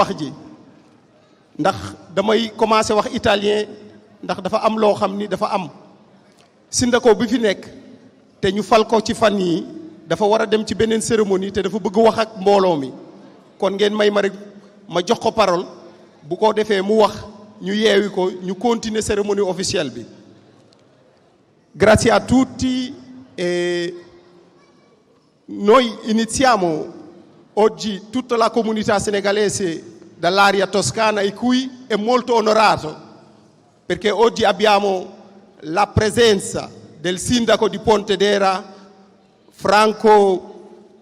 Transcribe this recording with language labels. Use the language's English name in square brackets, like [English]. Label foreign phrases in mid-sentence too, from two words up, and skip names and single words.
[Wolof] wax ji ndax damay commencer wax italien ndax dafa am loo xam ni dafa am Sindaco bi fi nekk te ñu fal ko ci fan yi dafa war a dem ci beneen cérémonie te dafa bëgg wax ak mbooloo mi kon ngeen may ma rek ma jox ko parole bu ko defee mu wax ñu yeewi ko ñu [French] continuer cérémonie officielle [Wolof] bi. [Italian] Grazie a tutti e noi iniziamo oggi tutta la comunità senegalese dall'area toscana e qui è molto onorato perché oggi abbiamo la presenza del sindaco di Pontedera Franco